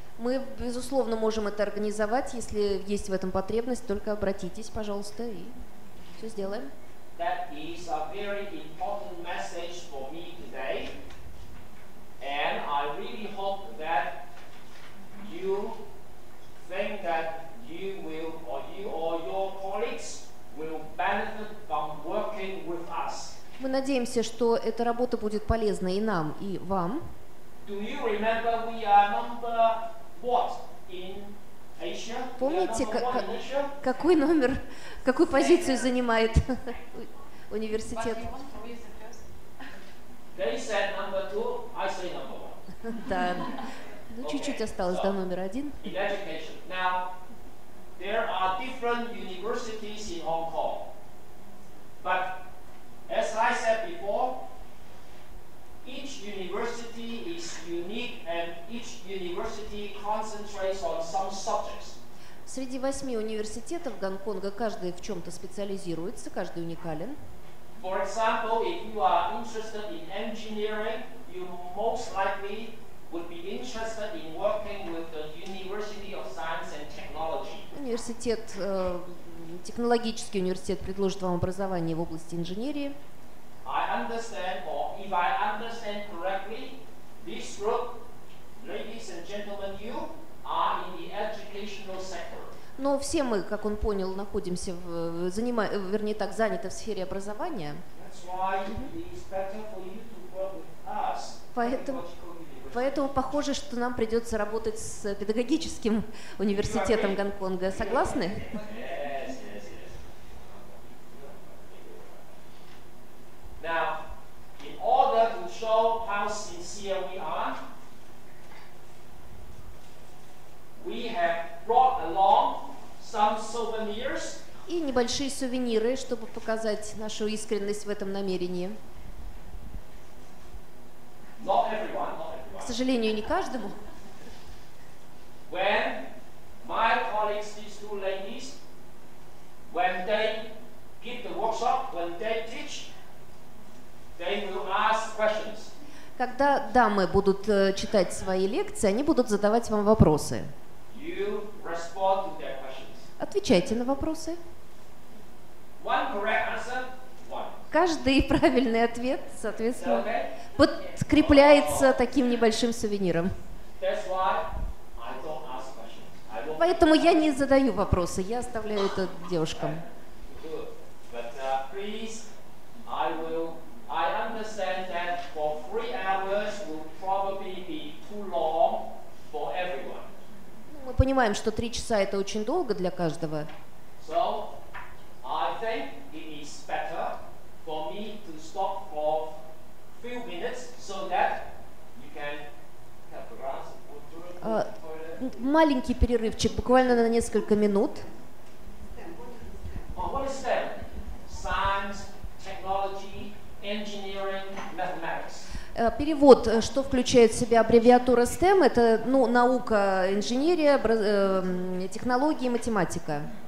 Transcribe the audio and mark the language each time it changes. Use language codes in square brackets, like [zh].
[ru] Мы, безусловно, можем это организовать, если есть в этом потребность, только обратитесь, пожалуйста, и все сделаем. [en] that is a very important message for me today, and I really hope that you think that you will, or you or your colleagues will benefit from working with us. [ru] Мы надеемся, что эта работа будет полезна и нам, и вам. [en] Do you remember we are number what in Asia? [ru] Помните, какой номер, какую позицию занимает университет? [en] They said number 2, I say number 1. [ru] Да, ну чуть-чуть осталось до номера 1. [en] In education. Now, there are different universities in Hong Kong, but as I said before, each university is unique and each university concentrates on some subjects. [ru] Среди 8 университетов Гонконга каждый в чем-то специализируется, каждый уникален. [en] For example, if you are interested in engineering, you most likely would be interested in working with the University of Science and Technology. [ru] Университет, технологический университет предложит вам образование в области инженерии. [en] I understand, or if I understand correctly, this group, ladies and gentlemen, you are in the educational sector. [ru] Но все мы, как он понял, находимся вернее так, заняты в сфере образования. [en] That's why it is better for you to work with us. [ru] Поэтому похоже, что нам придется работать с педагогическим университетом Гонконга. Согласны? [en] Yes. Now, in order to show how sincere we have brought along some souvenirs. [ru] И небольшие сувениры, чтобы показать нашу искренность в этом намерении. [en] Not everyone. [ru] К сожалению, не каждому. [en] When my colleagues, these two ladies, when they give the workshop, when they teach, they will ask questions. [ru] Когда дамы будут читать свои лекции, они будут задавать вам вопросы. [en] You respond to their questions. [ru] Отвечайте на вопросы. [en] One correct answer, one. [ru] Каждый правильный ответ, соответственно, подкрепляется таким небольшим сувениром. [en] That's why I don't ask questions. [ru] Поэтому я не задаю вопросы, я оставляю это девушкам. [en] Good. But please, I understand that for 3 hours will probably be too long for everyone. [ru] Мы понимаем, что 3 часа это очень долго для каждого. [en] So, I think it is better for me to stop for a few minutes so that you can have a glass of water. [ru] Маленький перерывчик, буквально на несколько минут. [en] What is STEM? Science, technology, engineering, mathematics. [ru] Перевод, что включает в себя аббревиатура STEM, это наука, инженерия, технологии, математика.